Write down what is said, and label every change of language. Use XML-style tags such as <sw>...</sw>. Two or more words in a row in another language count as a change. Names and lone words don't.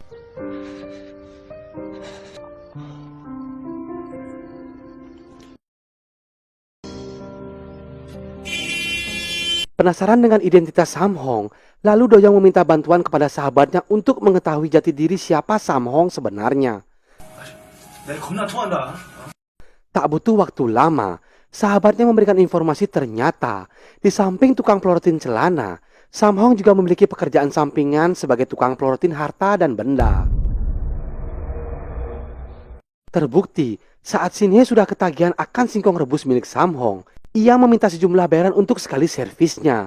<id>Penasaran dengan identitas Samhong, lalu Doyong meminta bantuan kepada sahabatnya untuk mengetahui jati diri siapa Samhong sebenarnya.</id> <ko>내가 겁나 통한다.</ko> <id>Tak butuh waktu lama, sahabatnya memberikan informasi ternyata di samping tukang pelorotin celana, Samhong juga memiliki pekerjaan sampingan sebagai tukang pelorotin harta dan benda. Terbukti, saat Shinhye sudah ketagihan akan singkong rebus milik Samhong, ia meminta sejumlah bayaran untuk sekali servisnya.</id>